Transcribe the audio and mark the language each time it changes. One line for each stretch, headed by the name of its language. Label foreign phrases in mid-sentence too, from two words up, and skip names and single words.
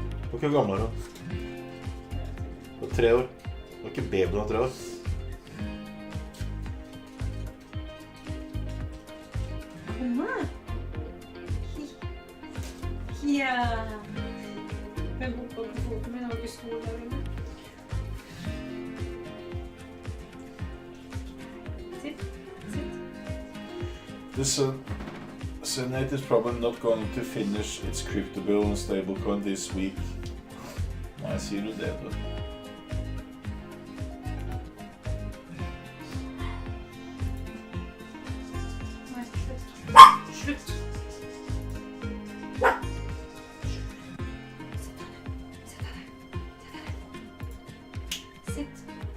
Norwegian: Hvor gammel er hun? Det var 3 år. Det var ikke babyen av 3 år. Kom her. Ja. Jeg hoppet på foten min, det var ikke stor der inne.
English: The Senate is probably not going to finish its crypto bill and stablecoin this week.
Norwegian: Nei, sier du det, du? Nei, slutt. Slutt. Sitt.